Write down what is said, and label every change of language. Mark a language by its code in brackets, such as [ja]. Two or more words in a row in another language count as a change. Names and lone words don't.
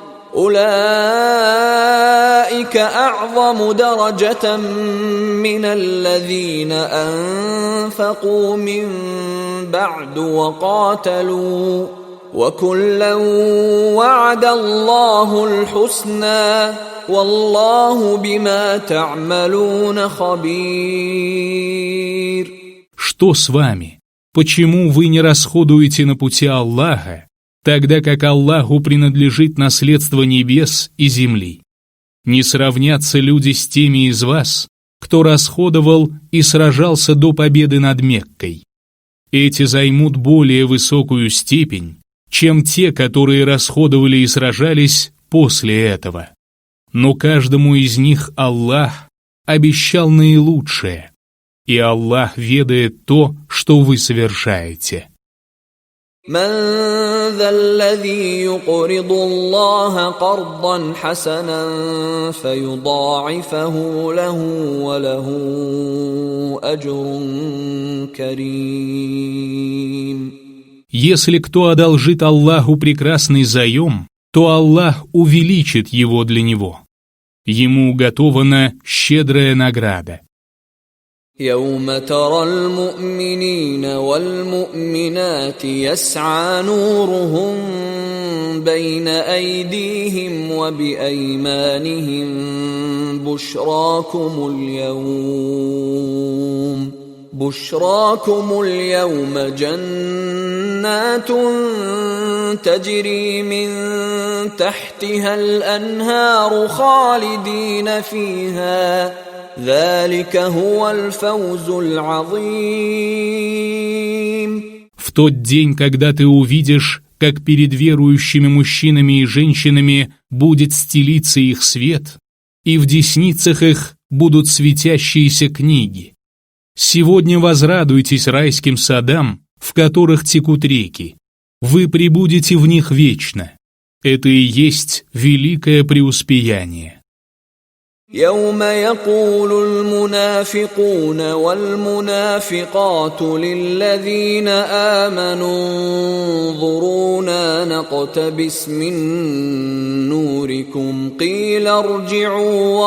[ar] أولئك أعظم درجة من الذين أنفقوا من بعد وقاتلوا وكلا وعد الله الحسنى والله بما تعملون خبير. [ru] Что с вами? Почему вы не расходуете на пути Аллаха, тогда как Аллаху принадлежит наследство небес и земли? Не сравнятся люди с теми из вас, кто расходовал и сражался до победы над Меккой. Эти займут более высокую степень, чем те, которые расходовали и сражались после этого. Но каждому из них Аллах обещал наилучшее, и Аллах ведает то, что вы совершаете. [ar] من ذا الذي يقرض الله قرضا حسنا فيضاعفه له وله أجر كريم. [ru] Если кто одолжит Аллаху прекрасный заем, то Аллах увеличит его для него. Ему уготована щедрая награда. [ar] يوم ترى المؤمنين والمؤمنات يسعى نورهم بين أيديهم وبأيمانهم بشراكم اليوم جنات تجري من تحتها الأنهار خالدين فيها ذلك هو الفوز العظيم. [ru] В тот день, когда ты увидишь, как перед верующими мужчинами и женщинами будет стелиться их свет, и в десницах их будут светящиеся книги. Сегодня возрадуйтесь райским садам, в которых текут реки. Вы пребудете в них вечно. Это и есть великое преуспеяние. [ar] يوم يقول المنافقون والمنافقات للذين آمنوا انظرونا نقتبس من نوركم قيل ارجعوا